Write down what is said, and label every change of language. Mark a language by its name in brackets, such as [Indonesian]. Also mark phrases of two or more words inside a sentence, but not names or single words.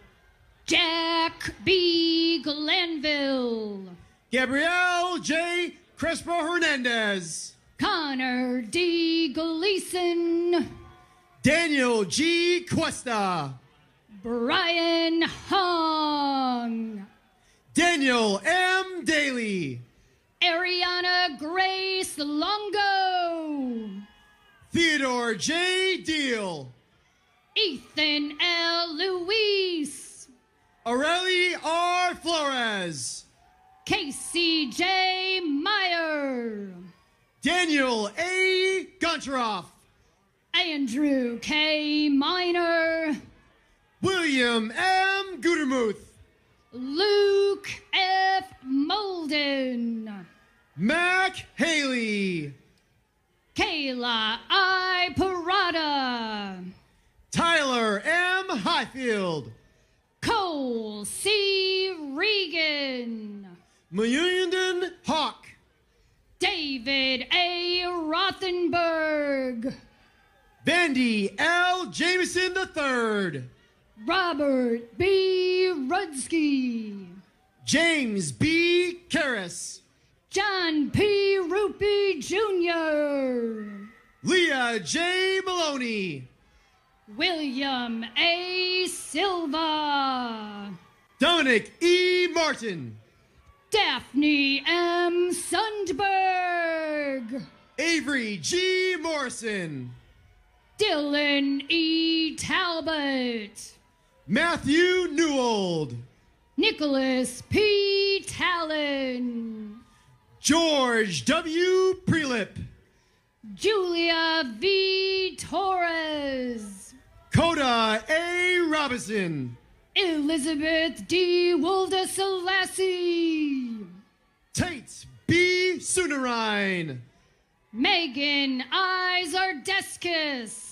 [English] Jack B. Glanville. Gabrielle J. Crespo Hernandez. Connor D. Gleason. Daniel G. Cuesta. Brian Hong. Daniel M. Daly. Ariana Grace Longo. Theodore J. Deal. Ethan L. Luis. Aurelie R. Flores. Casey J. Meyer. Daniel A. Gunteroff. Andrew K. Miner. William M. Gudermuth. Luke F. Molden. Mac Haley. Kayla I. Parada. Tyler M. Highfield. Cole C. Regan. Mayunden Hawk. David A. Rothenberg. Vandy L. Jameson III. Robert B. Rudsky. James B. Karras. John P. Rupi Jr. Leah J. Maloney. William A. Silva. Dominic E. Martin. Daphne M. Sundberg. Avery G. Morrison. Dylan E. Talbot. Matthew Newold. Nicholas P. Talon. George W. Prelip. Julia V. Torres. Coda A. Robinson. Elizabeth D. Wilda Selassie. Tate B. Sunarine. Megan I. Zardeskis.